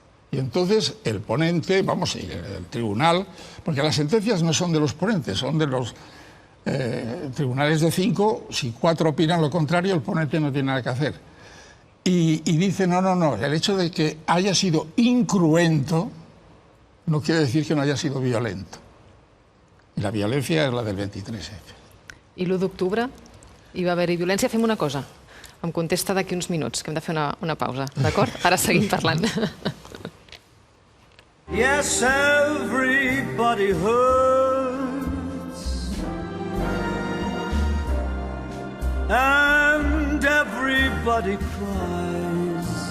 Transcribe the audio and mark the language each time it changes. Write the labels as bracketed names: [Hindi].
[Spanish] Y entonces el ponente, vamos, el tribunal, porque las sentencias no son de los ponentes, son de los tribunales de 5, si 4 opinan lo contrario, el ponente no tiene nada que hacer. Y dice, no, el hecho de que haya sido incruento no quiere decir que no haya sido violento. [Catalan] I la violència és la del 23F. I l'1 d'octubre hi va haver-hi violència? Fem una cosa, em contesta d'aquí uns minuts, que hem de fer una pausa, d'acord? Ara seguim parlant. [English] Yes, everybody hurts, and everybody cries.